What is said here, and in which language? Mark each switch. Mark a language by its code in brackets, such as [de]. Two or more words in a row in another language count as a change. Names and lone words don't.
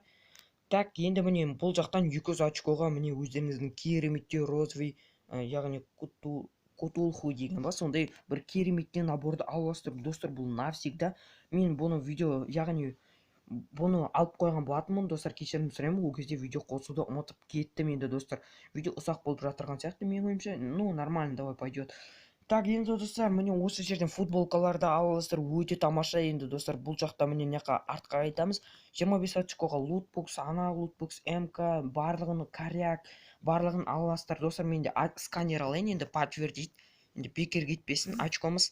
[kk] Так, енді міне бұл жақтан 200 очкоға міне өздеріңіздің кереметте розовый, яғни кутулху деген ба, сондай бір кереметте наборды аласыздар достар. Бұл навсегда. Мен бұны видео, яғни бұны алып қойған болатынмын достар, кешірім сұраймын, ол кезде видео қосуды ұмытып кеттім енді достар. Видео ұзақ болып жатырған сияқты менің ойымша. [ru] Ну нормально, давай пойдет. [kk] Так, енді достар, міне осы жерден футболкаларды алыңыздар, өте тамаша. Енді достар, бұл жақта міне неқа артқа айтамыз, 25 очкоға лутбокс, ана лутбокс, МК, барлығын коряк, барлығын аласыздар достар. Менде сканер алайын, енді подтвердить, енді бекер кетпесін очкомыз.